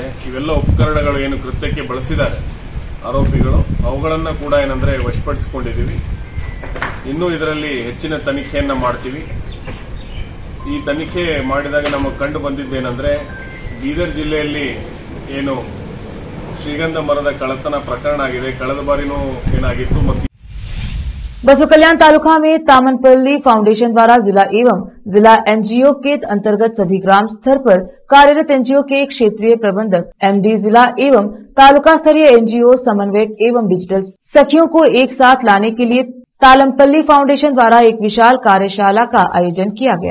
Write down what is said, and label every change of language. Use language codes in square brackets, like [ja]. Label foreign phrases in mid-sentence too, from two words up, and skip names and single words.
[kn] ಇವೆಲ್ಲ ಉಪಕರಣಗಳು ಏನು ಕೃತ್ಯಕ್ಕೆ ಬಳಸಿದ್ದಾರೆ ಆರೋಪಿಗಳು, ಅವುಗಳನ್ನು ಕೂಡ ಏನಂದ್ರೆ ವಶಪಡಿಸಿಕೊಂಡಿದ್ದೀವಿ। ಇನ್ನೂ ಇದರಲ್ಲಿ ಹೆಚ್ಚಿನ ತನಿಖೆಯನ್ನ ಮಾಡ್ತೀವಿ। ಈ ತನಿಖೆ ಮಾಡಿದಾಗ ನಮಗೆ ಕಂಡು ಬಂದಿದ್ದೇನೆಂದ್ರೆ ಬೀದರ್ ಜಿಲ್ಲೆಯಲ್ಲಿ ಏನು ಶ್ರೀಗಂಧ ಮರದ ಕಳ್ಳತನ ಪ್ರಕರಣ ಆಗಿದೆ, ಕಳೆದ ಬಾರಿನೂ ಏನಾಗಿತ್ತು। ಮತ್ತು [hi] बसव कल्याण तालुका में तामनपल्ली फाउंडेशन द्वारा जिला एवं जिला एनजीओ के अंतर्गत सभी ग्राम स्तर पर कार्यरत एनजीओ के क्षेत्रीय प्रबंधक एमडी, जिला एवं तालुका स्तरीय एनजीओ समन्वयक एवं डिजिटल सखियों को एक साथ लाने के लिए तालमपल्ली फाउंडेशन द्वारा एक विशाल कार्यशाला का आयोजन किया गया।